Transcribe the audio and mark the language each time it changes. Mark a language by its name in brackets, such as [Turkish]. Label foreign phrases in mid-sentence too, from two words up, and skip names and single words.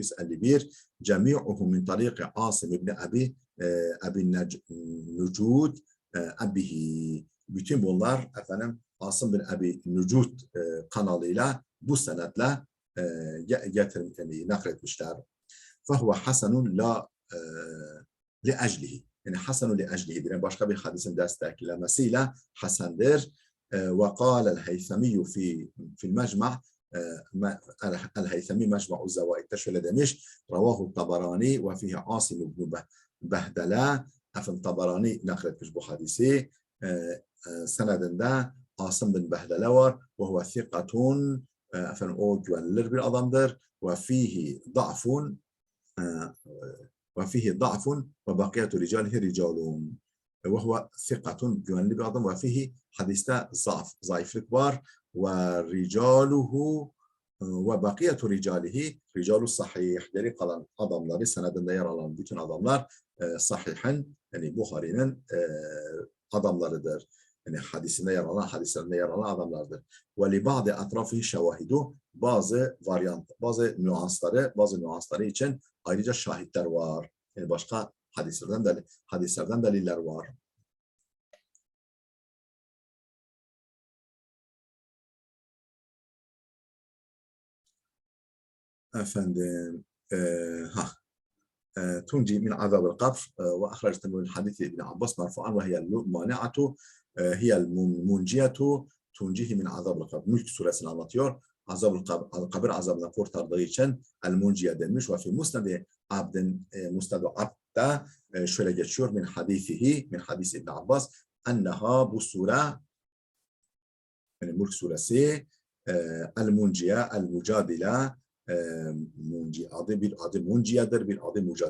[Arabic] جميعه من طريق عاصم بن أبي أبي النجود أبيه. [Turkish] Bütün bunlar efendim Asım bin Ebi Nucud kanalıyla bu senetle nakletmişler. [Arabic] فَهُوَ حَسَنٌ لَا لِأَجْلِهِ. Yani حسن لأجله. [Turkish] Yani başka bir hadisin desteklemesiyle hasendir. [Arabic] وقال الهيثمي في المجمع الهيثمي مجمع الزوائد [Turkish] şöyle demiş. [Arabic] رواه الطبراني وفيه عاصم بن بهدلة. [Turkish] Efendim Tabarani nakletmiş bu hadisi. Senedinde Asım bin Behdele var. [Arabic] وهو ثقة. [Turkish] Efendim o güvenilir bir adamdır. [Arabic] وفيه ضعف. وفيه ضعف وبقية رجاله رجال وهو ثقة [Turkish] güvenli bir adam [Arabic] وفيه [Turkish] hadiste zayıflık var [Arabic] ورجاله وبقية رجاله رجال صحيح [Turkish] geri kalan adamları senedinde yer alan bütün adamlar sahihin yani Buhari'nin adamlarıdır. Yani hadisinde yer alan, hadislerinde yer alan adamlardır. [Arabic] ولبعض أطرافه شواهد [Turkish] bazı varyant, bazı nüansları için ayrıca şahitler var. Yani başka hadislerden deliller var. Efendim, [Arabic] تنجي من عذاب القبر وأخرجت من الحديث ابن عباس مرفوعا وهي المانعة هي المنجية تنجيه من عذاب القبر. [Turkish] Mülk suresini anlatıyor. Kabir azabından kurtardığı için el-munciye denmiş. [Arabic] وفي مسند عبد مسند عبد [Turkish] şöyle geçiyor. [Arabic] من حديث ابن عباس أنها [Turkish] bu sure yani Mülk suresi [Arabic] المنجية المجادلة [Turkish] bir adı munciyedir, bir adı mucadile.